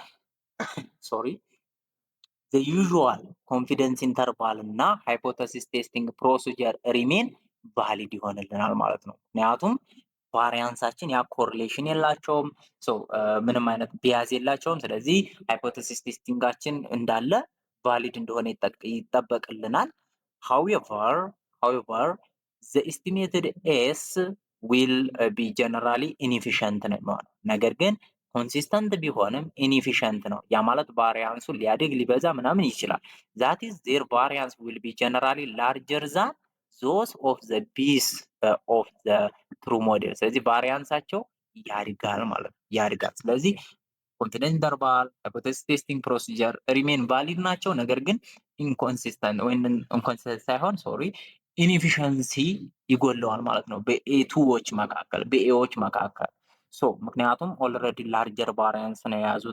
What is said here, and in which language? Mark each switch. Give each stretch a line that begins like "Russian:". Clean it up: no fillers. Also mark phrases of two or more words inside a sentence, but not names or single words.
English: sorry the usual confidence interval
Amharic: እና
English: hypothesis testing procedure remain valid
Amharic: ይሆንልናል ማለት ነው። ምክንያቱም ቫሪያንሳችን ያ ኮሪሌሽን የላቸውም፣ ምንም አይነት ቢያዝ የላቸውም። ስለዚህ ሃይፖቴሲስ ቴስቲንጋችን እንዳለ ቫሊድ እንደሆነ ይጠበቅልናል።
English: however the estimated s will be generally inefficient
Amharic: ነው። ነገር ግን ኮንሲስተንት ቢሆንም ኢንኤፊሽንት ነው። ያ ማለት ቫሪያንሱ ሊያድግ ሊበዛ ምናምን ይችላል።
English: that is their variance will be generally larger than those of the b's of the true model።
Amharic: ስለዚህ ቫሪያንሳቸው ያድጋል ማለት ነው፣ ያድጋል። ስለዚህ
English: confidence interval፣ hypothesis testing procedure remain valid
Amharic: ናቸው። ነገር ግን ኢንኮንሲስተንት ወይም ኢንኮንሲስተንት ሳይሆን
English: sorry inefficiency
Amharic: ይጎለዋል ማለት ነው በኤቱዎች መካከል በኤዎች መካከል ምክንያቱም
English: already larger variance
Amharic: ነው የያዙት